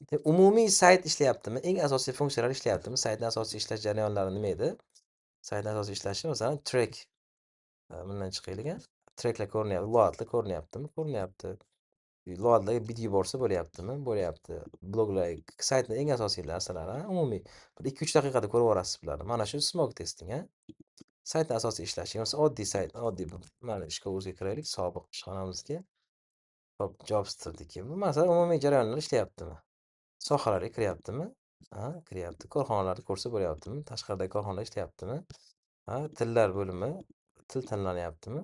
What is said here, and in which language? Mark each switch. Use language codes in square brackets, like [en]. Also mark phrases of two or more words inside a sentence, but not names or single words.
[uz] Umumiy sayt ishlayaptimi? Eng asosiy funksiyalar ishlayaptimi? Saytning asosiy ishlash jarayonlari nima edi? Saytning asosiy ishlashi masalan track. Bundan chiqaylik a. Tracklar ko'rinyapti, loadlar ko'rinyaptimi? Ko'rinyapti. Loadlarga bit yuborsa bo'lyaptimi? Bo'lyapti. Bloglar, saytning eng asosiy narsalari, umumiy. Bir 2-3 daqiqada ko'raverasiz bularni. Mana shu [en] smoke testing, [uz] a. Saytning asosiy ishlashi. Masalan, oddiy sayt, oddiy mana ishga o'ziga kiraylik, sobiq ishxonamizga. Hop, Jobsterdagi. Bu masalan umumiy jarayonlar ishlayaptimi? Sohalarga kiryaptimi? Ha, kiryapti. Korxonalarni ko'rsa bo'lyaptimi? Tashqaridagi korxonalar ishlayaptimi? Ha, tillar bo'limi til tanlanyaptimi?